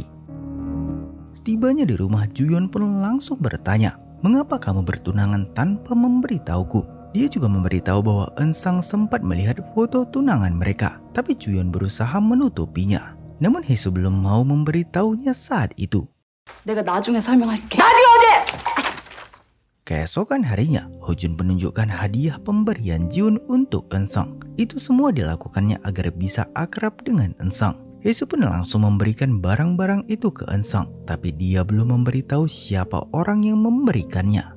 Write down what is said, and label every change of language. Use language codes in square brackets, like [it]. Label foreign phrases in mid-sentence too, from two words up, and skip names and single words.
[id] Setibanya di rumah, Ju-yeon pun langsung bertanya, "Mengapa kamu bertunangan tanpa memberitahuku?" Dia juga memberitahu bahwa Eun-sung sempat melihat foto tunangan mereka, tapi Ju-yeon berusaha menutupinya. Namun Hee-soo belum mau memberitahunya saat itu. [ko] 내가 나중에 설명할게. 나중에 어디? [id] Keesokan harinya, Ho-jun menunjukkan hadiah pemberian Jihoon untuk Eun-sung. Itu semua dilakukannya agar bisa akrab dengan Eun-sung. Hee-soo pun langsung memberikan barang-barang itu ke Eun-sung, tapi dia belum memberitahu siapa orang yang memberikannya.